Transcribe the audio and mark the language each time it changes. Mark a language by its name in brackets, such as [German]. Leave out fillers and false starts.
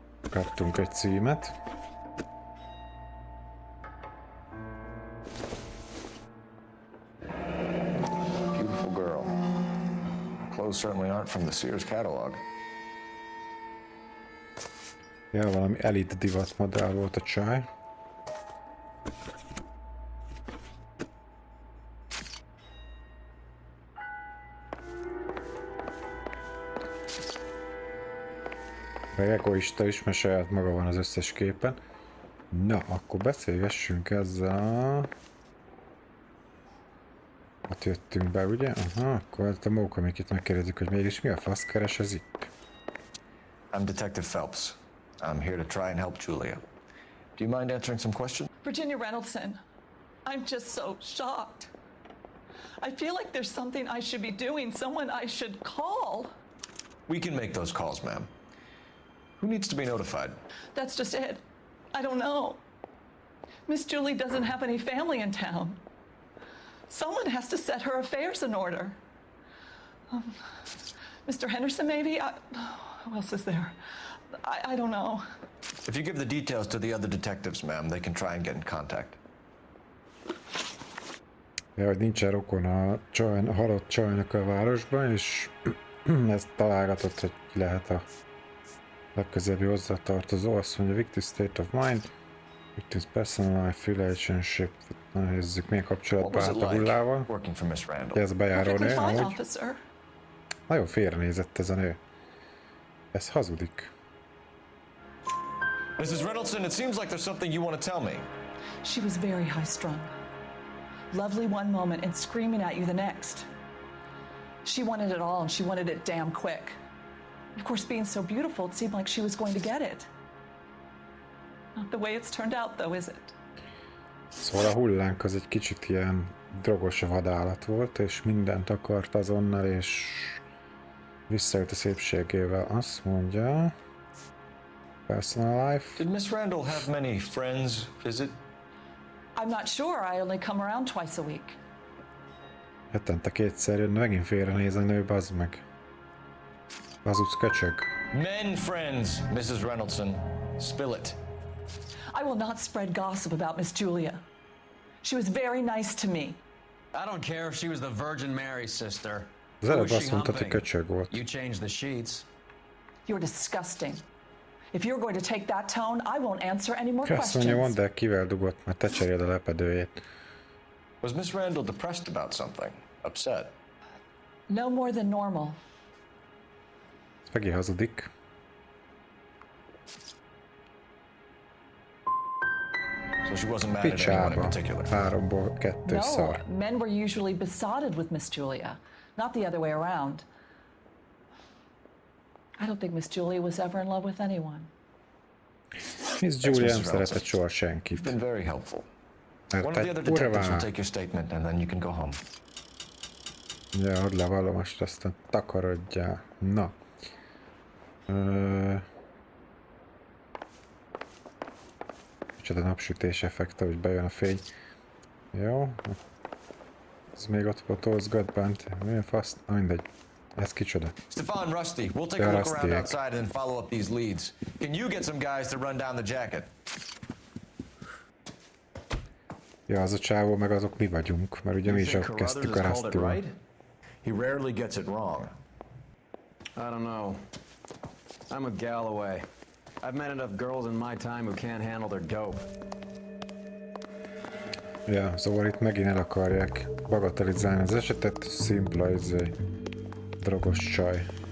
[Hungarian] Kaptunk egy címet. [English] Beautiful girl. Clothes certainly aren't from the Sears catalog. [Hungarian] Ja, valami elit divat modell volt a csaj. Meg egoista is, mert saját maga van az összes képen. Na, akkor beszélgessünk ezzel. Ott jöttünk be, ugye? Aha, akkor a Mókamikit megkérdezzük, hogy mégis mi a fasz keres ez itt. [English] I'm Detective Phelps. I'm here to try and help Julia. Do you mind answering some questions? Virginia Reynoldson, I'm just so shocked. I feel like there's something I should be doing, someone I should call. We can make those calls, ma'am. Who needs to be notified? That's just it. I don't know. Miss Julie doesn't have any family in town. Someone has to set her affairs in order. Mr. Henderson, maybe? Who else is there? I don't know. If you give the details to the other detectives, ma'am, they can try and get in contact. [Hungarian] Ja, hogy nincsen rokon a halott csajnak a városban, és ezt találgatott, hogy ki lehet a legközelebbi hozzátartozó. Azt mondja, [English] victim state of mind, victim's personal life relationship. [Hungarian] Nézzük, milyen kapcsolatban állt a Hullával. Ez bejáró nő, ahogy. Nagyon félrenézett ez a nő. Ez hazudik. [English] Mrs. Reynolson, it seems like there's something you want to tell me. She was very high-strung. Lovely one moment and screaming at you the next. She wanted it all and she wanted it damn quick. Of course, being so beautiful, it seemed like she was going to get it. Not the way it's turned out, though, is it? [Hungarian] Szóval a Hullánk az egy kicsit ilyen drogos vadállat volt, és mindent akart azonnal, és visszajött a szépségével. Azt mondja... [English] Personal life. Did Miss Randall have many friends visit? I'm not sure. I only come around twice a week. [Hungarian] Hetente kétszer jön, megint félrenéz a nő, bazd meg. Hazudsz, köcsög. [English] Men friends, Mrs. Reynoldson. Spill it. I will not spread gossip about Miss Julia. She was very nice to me. I don't care if she was the Virgin Mary's sister. [Hungarian] Az előbb azt mondtad, hogy köcsög volt. [English] You changed the sheets. You're disgusting. If you're going to take that tone, I won't answer any more [Hungarian] Azt mondja, [English] questions. [Hungarian] mondd el, kivel dugott, mert te cseréld a lepedőjét. [English] Was Miss Randall depressed about something? Upset? No more than normal. [Hungarian] Ez megint hazudik. [English] So she wasn't mad at anyone in [Hungarian] Picsába. [English] particular? [Hungarian] 3-ból 2 [English] No, [Hungarian] szar. [English] men were usually besotted with Miss Julia, not the other way around. I don't think Miss Julia was ever in love with anyone. [Hungarian] Miss Julia nem szeretett soha senkit. [English] You've been very helpful. [Hungarian] Mert [English] One of the [Hungarian] egy [English] other detectives will [Hungarian] kurva. [English] take your statement and then you can go home. [Hungarian] Ja, add le vallomást, aztán takarodjál. Na. Micsoda napsütés effekte, hogy bejön a fény. Jó. Ez még ott fotózgat bent. Milyen fasz? Na mindegy. Ez kicsoda. [English] Stefan, Rusty, we'll take a look around outside and then follow up these leads. Can you get some guys to run down the jacket? [Hungarian] Ja, az a csávó, meg azok mi vagyunk, mert ugye mi is kezdtük a Rustyval. [English] He rarely gets it wrong. I don't know. I'm a Galloway. I've met enough girls in my time who can't handle their dope. [Hungarian] Ja, szóval itt megint el akarják bagatelizálni az esetet, szimpla drogos csaj.